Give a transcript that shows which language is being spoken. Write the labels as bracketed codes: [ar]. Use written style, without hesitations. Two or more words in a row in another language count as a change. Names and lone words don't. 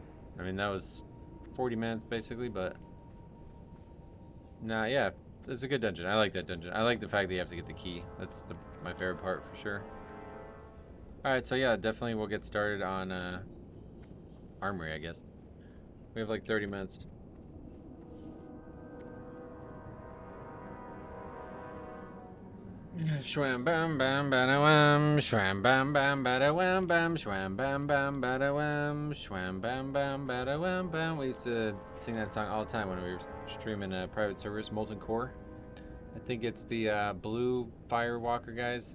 [en] I mean, that was 40 minutes, basically, but... Nah, yeah. It's a good dungeon. I like that dungeon. I like the fact that you have to get the key. That's my favorite part, for sure. Alright, so yeah, definitely we'll get started on Armory, I guess. We have like 30 minutes. Shwam bam bam bada wham, shwam bam bam bada wham bam, shwam bam bam bada wham, shwam bam bam bada wham bam. We used to sing that song all the time when we were streaming private servers, Molten Core. I think it's the blue Firewalker guys.